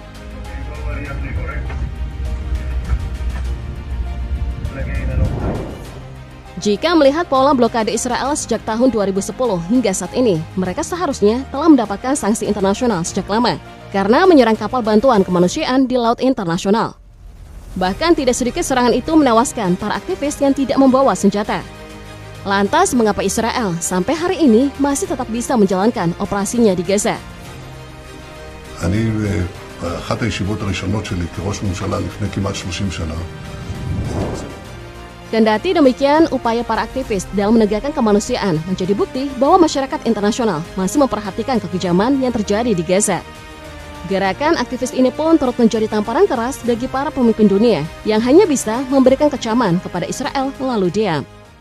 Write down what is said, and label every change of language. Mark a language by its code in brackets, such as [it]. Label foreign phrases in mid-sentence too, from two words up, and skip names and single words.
[id] Jika melihat pola blokade Israel sejak tahun 2010 hingga saat ini, mereka seharusnya telah mendapatkan sanksi internasional sejak lama karena menyerang kapal bantuan kemanusiaan di laut internasional. Bahkan tidak sedikit serangan itu menewaskan para aktivis yang tidak membawa senjata. Lantas, mengapa Israel sampai hari ini masih tetap bisa menjalankan operasinya di Gaza? [he] אני, באחת הישיבות הראשונות שלי כראש ממשלה לפני כמעט 30 שנה, [id] Kendati demikian, upaya para aktivis dalam menegakkan kemanusiaan menjadi bukti bahwa masyarakat internasional masih memperhatikan kekejaman yang terjadi di Gaza. Gerakan aktivis ini pun turut menjadi tamparan keras bagi para pemimpin dunia yang hanya bisa memberikan kecaman kepada Israel lalu diam.